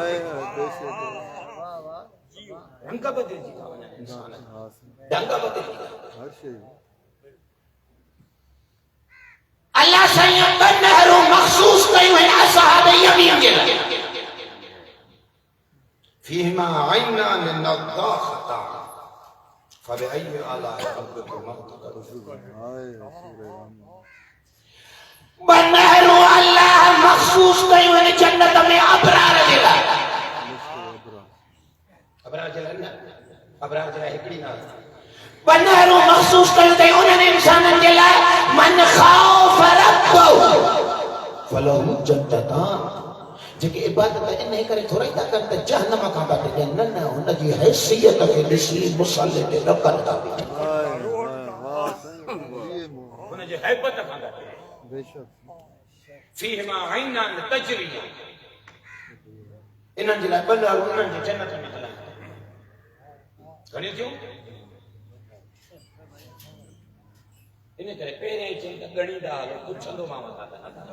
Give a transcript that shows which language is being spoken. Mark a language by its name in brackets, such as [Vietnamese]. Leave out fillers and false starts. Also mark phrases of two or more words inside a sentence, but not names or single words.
[Sindhi] रंग बदिलजी था वञनि इंसान ढंग बदिलजी था अल्लाह साईं ॿ नहरूं मख़सूस कयूं आहिनि [Arabic] أصحاب يمين [Sindhi] जे लाइ [Arabic] فيهما عينان نضاختان فبأي آلاء ربكما تكذبان [Sindhi] बनहरू अल्लाह मखसूस कयूं आहिनि जन्नत में अबरार जे लाइ अबरार जे लाइ न अबरार जे लाइ हिकिड़ी न बनहरू मखसूस कयूं अथई उन्हनि इंसाननि जे लाइ [Arabic] من خاف ربه فله جنتان [Sindhi] जेके इबादत इन करे थोरा ई था कनि त जहन्नम खां था ॾियनि न न हुनजी हैसियत खे ॾिसी मुसले ते ॾकनि था हुनजे हैबत खां था ॾियनि [Arabic] فيهما عينان تجريان [Sindhi] इन्हनि जे लाइ ॿ उन्हनि जी जन्नत में हलनि घणियूं थियूं इन करे पहिरें ई चई त ॻणींदा हलो पुछंदो मां वठां त